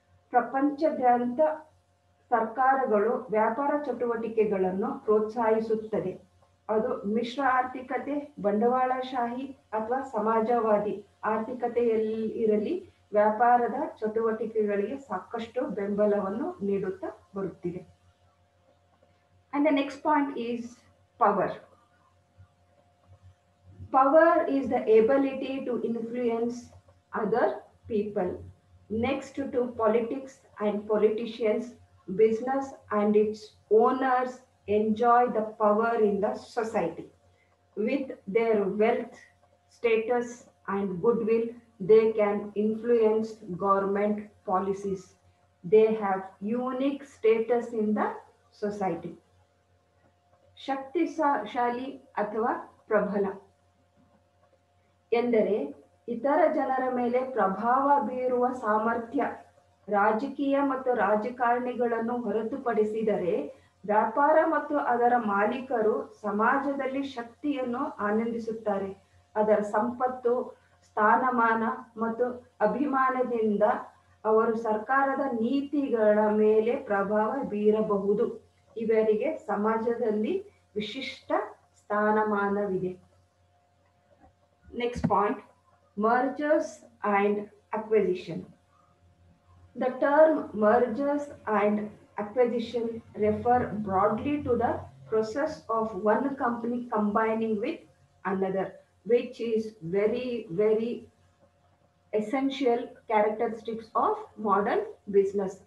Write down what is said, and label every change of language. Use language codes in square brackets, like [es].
[kn] ಪ್ರಪಂಚದಾದ್ಯಂತ ಸರ್ಕಾರಗಳು ವ್ಯಾಪಾರ ಚಟುವಟಿಕೆಗಳನ್ನು ಪ್ರೋತ್ಸಾಹಿಸುತ್ತದೆ. ಅದು ಮಿಶ್ರ ಆರ್ಥಿಕತೆ, ಬಂಡವಾಳಶಾಹಿ ಅಥವಾ ಸಮಾಜವಾದಿ ಆರ್ಥಿಕತೆಯಲ್ಲಿರಲಿ, ವ್ಯಾಪಾರದ ಚಟುವಟಿಕೆಗಳಿಗೆ ಸಾಕಷ್ಟು ಬೆಂಬಲವನ್ನು ನೀಡುತ್ತಾ ಬರುತ್ತಿದೆ. [en] And the next point is power. Power is the ability to influence other people. Next to politics and politicians, business and its owners enjoy the power in the society. With their wealth, status and goodwill, they can influence government policies. They have unique status in the society. [kn] ಶಕ್ತಿಶಾಲಿ ಅಥವಾ ಪ್ರಬಲ ಎಂದರೆ ಇತರ ಜನರ ಮೇಲೆ ಪ್ರಭಾವ ಬೀರುವ ಸಾಮರ್ಥ್ಯ. ರಾಜಕೀಯ ಮತ್ತು ರಾಜಕಾರಣಿಗಳನ್ನು ಹೊರತುಪಡಿಸಿದರೆ ವ್ಯಾಪಾರ ಮತ್ತು ಅದರ ಮಾಲೀಕರು ಸಮಾಜದಲ್ಲಿ ಶಕ್ತಿಯನ್ನು ಆನಂದಿಸುತ್ತಾರೆ. ಅದರ ಸಂಪತ್ತು, ಸ್ಥಾನಮಾನ ಮತ್ತು ಅಭಿಮಾನದಿಂದ ಅವರು ಸರ್ಕಾರದ ನೀತಿಗಳ ಮೇಲೆ ಪ್ರಭಾವ ಬೀರಬಹುದು. ಇವರಿಗೆ ಸಮಾಜದಲ್ಲಿ ವಿಶಿಷ್ಟ ಸ್ಥಾನಮಾನವಿದೆ. [en] Next point, mergers and acquisition. The term mergers and acquisition refer broadly to the process of one company combining with another, which is very essential characteristics of modern business.